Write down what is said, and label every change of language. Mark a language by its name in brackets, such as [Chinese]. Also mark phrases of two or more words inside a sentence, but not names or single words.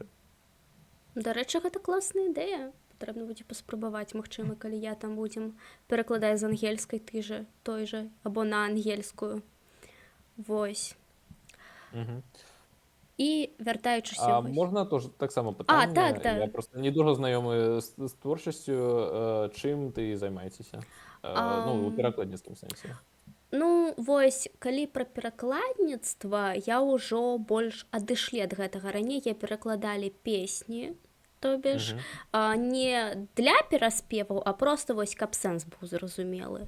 [Belarusian] Дарэчы, гэта класная ідэя. Патрэбна будзе паспрабаваць, магчыма, калі я там будзем перакладаць з ангельскай той жа, або на ангельскую. Вось. І вяртаючыся... Можна тоже таксама пытанне? Так. [Ukrainian] Я просто не дуже знайомы з творчасцю. [Belarusian] Чым ты займаецеся? Ну, у перакладніцкім сэнсе. Ну, вось, калі пра перакладніцтва, я ўжо больш адышлі ад гэтага. Раней я перакладалі песні, [Russian] то бишь, [Belarusian] не для пераспеваў, а просто вось, каб сэнс быў зразумелы.